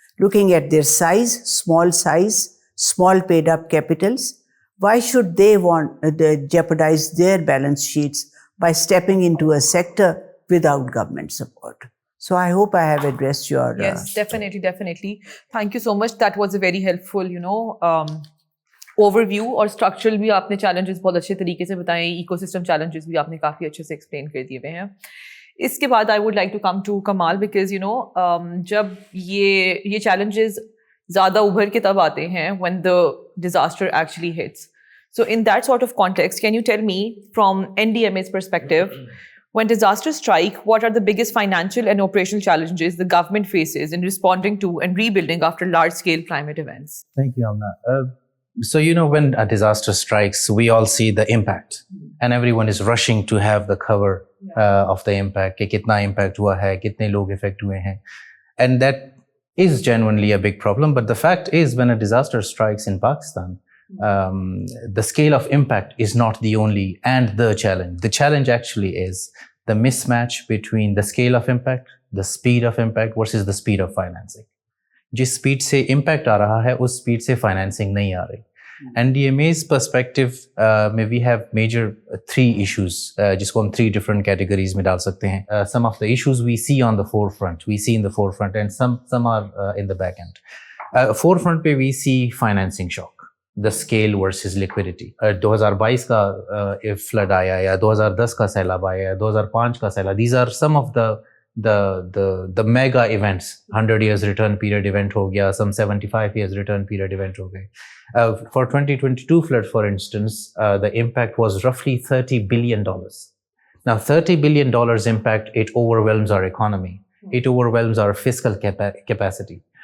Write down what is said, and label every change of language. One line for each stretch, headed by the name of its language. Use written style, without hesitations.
English: Looking at their size, small paid up capitals, why should they jeopardize their balance sheets by stepping into a sector without government support? So I hope I have addressed your... Yes, definitely. Thank you so much. That was a very helpful, overview.
Urdu: اور structural بھی آپ نے challenges بہت اچھے طریقے سے بتائے, ecosystem challenges بھی آپ نے کافی اچھے سے explain کر دیے ہوئے ہیں. اس کے بعد
English: I would like to come to Kamal, because
Urdu: جب یہ چیلنجز زیادہ ابھر کے تب آتے ہیں
English: when the disaster actually hits. So in that sort of context, can you tell me from NDMA's perspective, when disasters strike, what are the biggest financial and operational challenges the government faces in responding to and rebuilding after large-scale climate events? Thank you, Amna. So, when a disaster strikes, we all see the impact, and everyone is rushing to have the cover of the impact.
Urdu: Ki kitna impact hua hai, kitne log affect hue hain,
English: and that is genuinely a big problem. But the fact is, when a disaster strikes in Pakistan, the scale of impact is not the only and the challenge. The challenge actually is the mismatch between the scale of impact, the speed of impact versus the speed of financing.
Urdu: جس speed سے impact آ رہا ہے اس speed سے financing نہیں آ رہی.
English: NDMA's perspective میں we have major 3 issues
Urdu: جس کو ہم
English: 3 different categories
Urdu: میں ڈال سکتے ہیں.
English: Some of the issues we see on the forefront, and some are in the back end. Forefront پہ we see financing shock, the scale versus liquidity.
Urdu: 2022 کا flood آیا یا 2010 کا سیلاب آیا یا 2005 کا سیلاب.
English: These are some of the mega events. 100 years return period event ho gaya, some 75 years return period event ho gaye. For 2022 flood, for instance, the impact was roughly $30 billion. Now $30 billion impact, it overwhelms our economy, it overwhelms our fiscal capacity.